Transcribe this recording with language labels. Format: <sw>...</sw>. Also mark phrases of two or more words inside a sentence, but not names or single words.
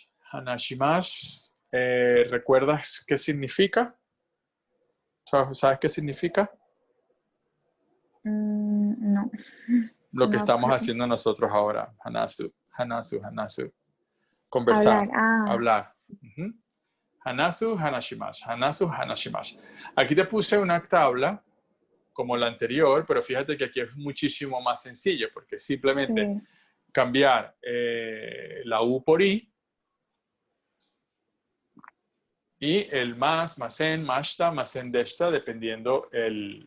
<es>Hanashimasu, ¿recuerdas qué significa? ¿Sabes qué significa? No, Lo que no, estamos haciendo nosotros ahora.</es> <ja>話す、話す、話す.</ja> <es>hablar. Conversar, Ah, hablar. Uh-huh.</es> <ja>話す、話します。話す、話します.</ja> <es>Aquí te puse una tabla como la anterior, pero fíjate que aquí es muchísimo más sencillo, porque es simplemente sí, cambiar la U por I y el más,</es> <ja>ません、ました、ませんでした,</ja> <es>dependiendo el...</es>